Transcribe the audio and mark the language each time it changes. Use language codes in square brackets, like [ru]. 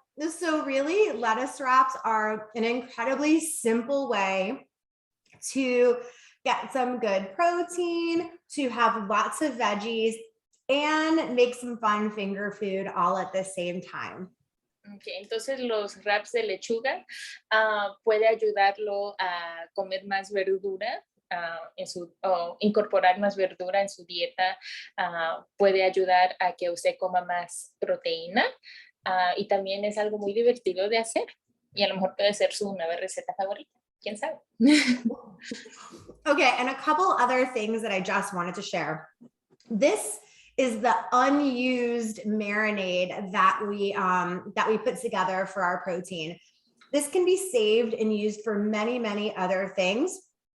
[en] So really, lettuce wraps are an incredibly simple way to get some good protein, to have lots of veggies, and make some fun finger food all at the same time. [es] Okay, entonces los wraps de lechuga puede ayudarlo a comer más verdura o incorporar más verdura en su dieta puede ayudar a que usted coma más proteína y también es algo muy divertido de hacer y a lo mejor puede ser su nueva receta favorita, quién sabe. [en] Okay, and a couple other things that I just wanted to share. This is the unused marinade that we put together for our protein. This can be saved and used for many, many other things.